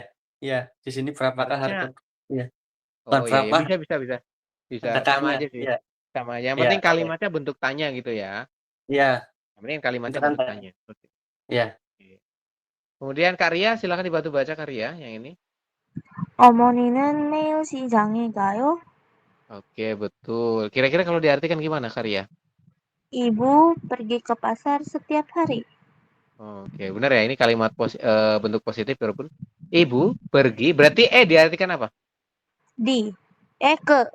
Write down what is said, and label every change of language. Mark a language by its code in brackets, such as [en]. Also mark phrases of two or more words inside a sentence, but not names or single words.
[id] Iya, di sini berapakah harga? Iya. Oh iya, bisa. Bisa sama aja sih. Ya. Sama aja. Yang penting kalimatnya bentuk tanya gitu ya. Iya. Yang penting kalimatnya bentuk tanya. Iya. Kemudian Kak Ria, silakan dibantu baca Kak Ria yang ini. [ko] 어머니는 매일 시장에 가요? [id] Oke, betul. Kira-kira kalau diartikan gimana Kak Ria? Ibu pergi ke pasar setiap hari. Oke, benar ya. Ini kalimat bentuk positif walaupun ibu pergi, berarti diartikan apa? ke.